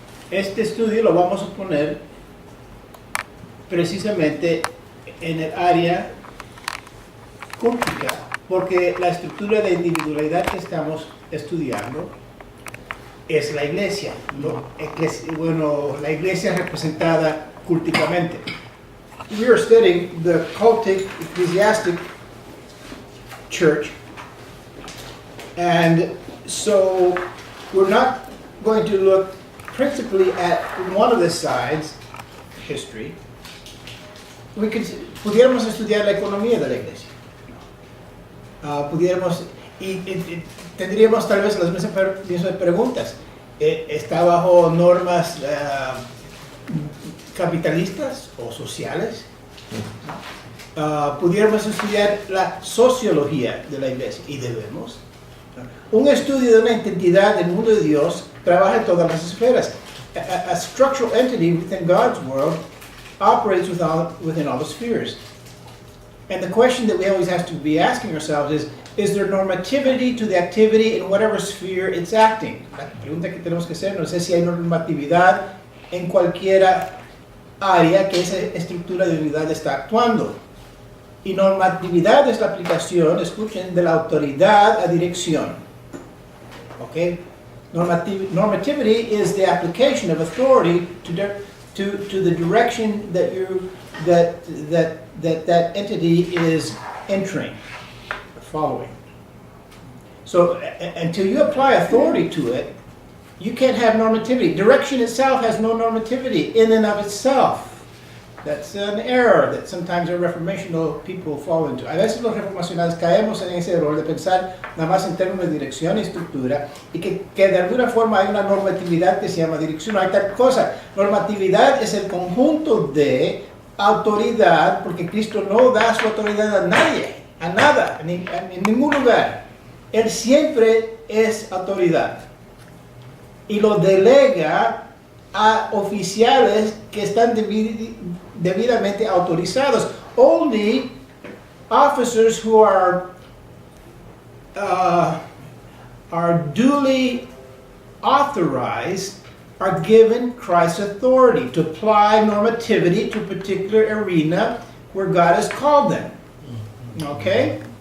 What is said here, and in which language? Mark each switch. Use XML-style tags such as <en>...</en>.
<es>Este estudio lo vamos a poner precisamente en el área cultica, porque la estructura de individualidad que estamos estudiando es la iglesia, ¿no? Bueno, la iglesia representada culticamente.</es> <en>We are studying the cultic ecclesiastic church, and so we're not going to look principally at one of the sides, history,</en> <es>pudiéramos estudiar la economía de la iglesia. Pudiéramos, tendríamos tal vez las mismas preguntas. ¿Está bajo normas capitalistas o sociales? Pudiéramos estudiar la sociología de la iglesia, y debemos. Un estudio de una entidad del mundo de Dios trabaja en todas las esferas.</es> <en>A structural entity within God's world operates within all the spheres. And the question that we always have to be asking ourselves is there normativity to the activity in whatever sphere it's acting?</en> <es>La pregunta que tenemos que hacernos es si hay normatividad en cualquiera área que esa estructura de unidad está actuando. Y normatividad es la aplicación, escuchen, de la autoridad a dirección.</es> <en>Okay? Normativity is the application of authority to the direction that that entity is entering, following. So until you apply authority to it, you can't have normativity. Direction itself has no normativity in and of itself. That's an error that sometimes our reformational people fall into.</en> <es>A veces los reformacionales caemos en ese error de pensar nada más en términos de dirección y estructura, y que de alguna forma hay una normatividad que se llama dirección. No hay tal cosa. Normatividad es el conjunto de autoridad, porque Cristo no da su autoridad a nadie, a nada, en ningún lugar. Él siempre es autoridad y lo delega a oficiales que están debidamente autorizados.</es> <en>Only officers who are duly authorized are given Christ's authority to apply normativity to a particular arena where God has called them. Okay?</en>